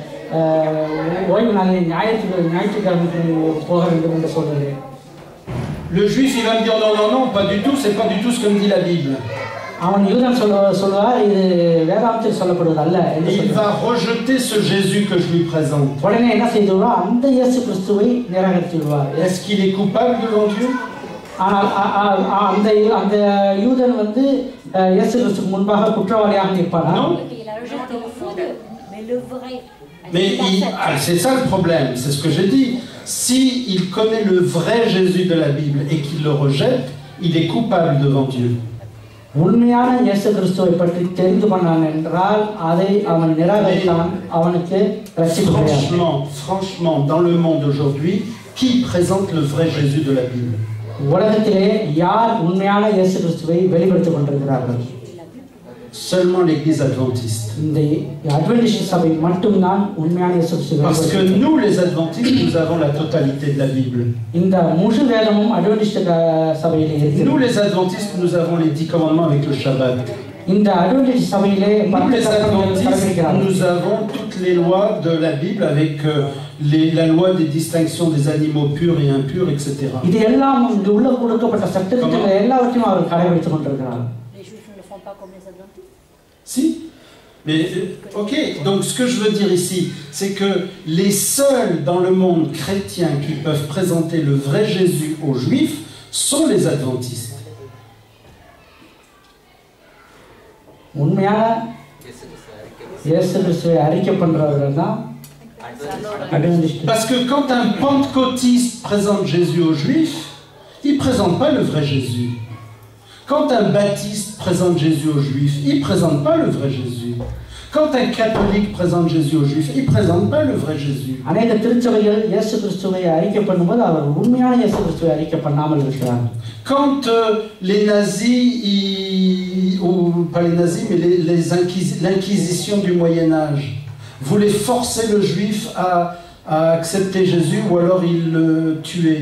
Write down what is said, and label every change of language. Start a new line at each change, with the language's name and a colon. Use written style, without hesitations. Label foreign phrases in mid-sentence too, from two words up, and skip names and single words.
Tamil: ஓய்வு நாளில் ஞாயிற்றுக்கிழமைக்கு போக வேண்டும் என்று சொல்கிறேன்.
French: Le juif, il va me dire non, non, non, pas du tout, c'est pas du tout ce que me dit la Bible.
Tamil: அவன் யூதன் சொல்வார் இது வேதாகமத்தில் சொல்லப்படுவது அல்ல.
French: Il va rejeter ce Jésus que je lui présente.
Tamil: உடனே என்ன செய்துள்ளார்? அந்த இயேசு கிறிஸ்துவை நிராகரித்து விடுவார்.
French: Est-ce qu'il est coupable devant Dieu?
Tamil: ஆனால் அந்த யூதன் வந்து இயேசு கிறிஸ்துவுக்கு முன்பாக குற்றவாளியாக நிற்பானா?
French: Mais c'est ça le problème, c'est ce que j'ai dit. Si il connaît le vrai Jésus de la Bible et qu'il le rejette, il est coupable devant Dieu.
Tamil: உண்மையான இயேசு கிறிஸ்துவை பற்றி தெரிந்து கொண்டான் என்றால் அதை அவன் நிராகரித்தான், அவனுக்கு ரட்சிப்பு கிடையாது.
French: Franchement, dans le monde aujourd'hui, qui présente le vrai Jésus de la Bible?
Tamil: உலகத்திலே யார் உண்மையான இயேசு கிறிஸ்துவை வெளிப்படுத்திக் கொண்டிருக்கிறார்கள்?
French: Seulement l'Église adventiste.
Tamil: இந்த அட்வென்டிஸ்ட் சபை மட்டும்தான் உண்மையான இயேசு கிறிஸ்துவை.
French: Parce que nous les adventistes, nous avons la totalité de la Bible.
Tamil: இந்த முழு வேதமும் அட்வென்டிஸ்ட் சபையிலே இருக்கிறது.
French: Nous les adventistes, nous avons les 10 commandements avec le Shabbat.
Tamil: இந்த அட்வென்டிஸ்ட் சபையிலே
French: nous les adventistes, nous avons toutes les lois de la Bible avec la loi des distinctions des animaux purs et impurs, etc.
Tamil: இது எல்லாம் இங்கு உள்ள கொடுக்கப்பட்ட சட்டத்திட்டங்கள் எல்லாவற்றையும் அவர் கடைபிடித்துக் கொண்டிருக்கிறார்.
French: Les juifs ne le font pas comme les adventistes. Si. Mais ok, donc ce que je veux dire ici, c'est que les seuls dans le monde chrétien qui peuvent présenter le vrai Jésus aux Juifs sont les adventistes.
Tamil: உண்மையான இயேசு கிறிஸ்துவை அறிக்கை பண்றவர்கள் தான் அட்வென்டிஸ்ட்.
French: Parce que quand un pentecôtiste présente Jésus aux Juifs, il présente pas le vrai Jésus. Quand un baptiste présente Jésus aux Juifs, il ne présente pas le vrai Jésus. Quand un catholique présente Jésus aux Juifs, il ne présente pas le vrai Jésus. Quand les nazis, ou pas les nazis, mais l'inquisition du Moyen-Âge voulait forcer le juif à accepter Jésus ou alors il le tuait.